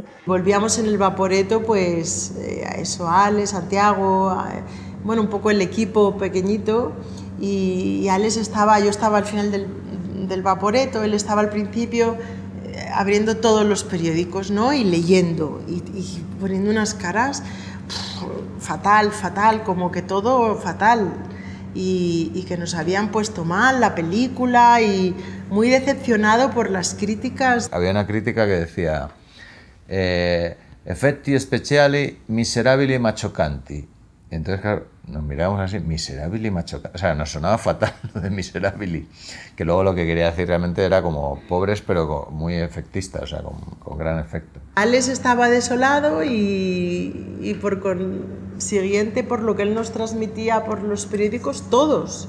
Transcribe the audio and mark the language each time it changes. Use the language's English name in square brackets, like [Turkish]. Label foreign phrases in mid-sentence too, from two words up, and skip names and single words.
[Spanish] Volvíamos en el Vaporetto, pues a eso, Alex, Santiago, bueno, un poco el equipo pequeñito, y Alex yo estaba al final del Vaporetto, él estaba al principio abriendo todos los periódicos, ¿no? Y leyendo y poniendo unas caras fatal, como que todo fatal, y que nos habían puesto mal la película, y muy decepcionado por las críticas. Había una crítica que decía [Italian] effetti speciali miserabili e machocanti. [Spanish] Entonces, claro, nos mirábamos así, miserabili y machocanti. O sea, nos sonaba fatal lo de miserabili, que luego lo que quería decir realmente era como pobres, pero muy efectistas, o sea, con gran efecto. Alex estaba desolado y por consiguiente, por lo que él nos transmitía por los periódicos, todos.